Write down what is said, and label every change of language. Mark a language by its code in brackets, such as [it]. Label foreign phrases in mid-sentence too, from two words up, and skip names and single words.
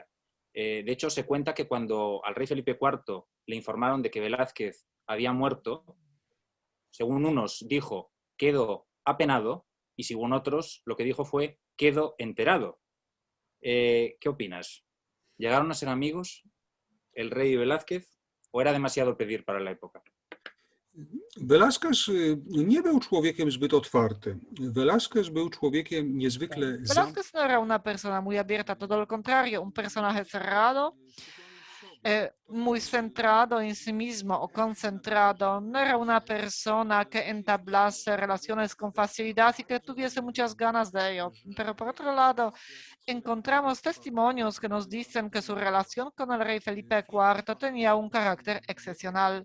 [es] De hecho, se cuenta que cuando al rey Felipe IV le informaron de que Velázquez había muerto, según unos dijo, quedo apenado, y según otros, lo que dijo fue, quedo enterado. ¿Qué opinas? ¿Llegaron a ser amigos el rey y Velázquez, o era demasiado pedir para la época? [pl] Velázquez nie był człowiekiem zbyt otwartym. Velázquez był człowiekiem niezwykle [es] Velázquez no era una persona muy abierta, todo lo contrario, un personaje cerrado, muy centrado en sí mismo o concentrado. No era una persona que entablase relaciones con facilidad y que tuviese muchas ganas de ello. Pero por otro lado, encontramos testimonios que nos dicen que su relación con el rey Felipe IV tenía un carácter excepcional.